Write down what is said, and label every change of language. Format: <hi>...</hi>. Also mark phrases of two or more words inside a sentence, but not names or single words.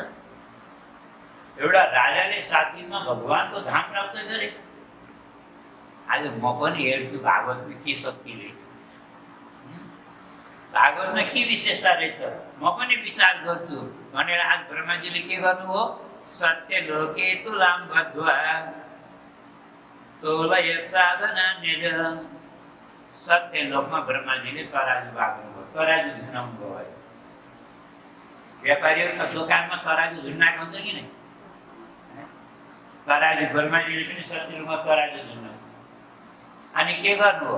<ne>एउटा राजाले 7 दिनमा भगवानको धाम प्राप्त गरे। आज म पनि हेर्छु भागवतमा के शक्ति रहेछ, भागवतमा के विशेषता रहेछ, म पनि विचार गर्छु भनेर आज ब्रह्माजीले के गर्नुभयो?</ne> <sa>सत्य लोके तुलाम बद्ध्वा तोलयत् साधना निज।</sa> <ne>सत्य लोकमा ब्रह्माजीले तराजु बाँध्नुभयो, तराजु झुन्डाउनु भयो। व्यापारीहरू दोकानमा तराजु झुन्डाएको हुन्छ कि नै? तराजु ब्रह्माजीले पनि सत्य लोकमा तराजु झुन्डाउनु। अनि के गर्नु हो?</ne>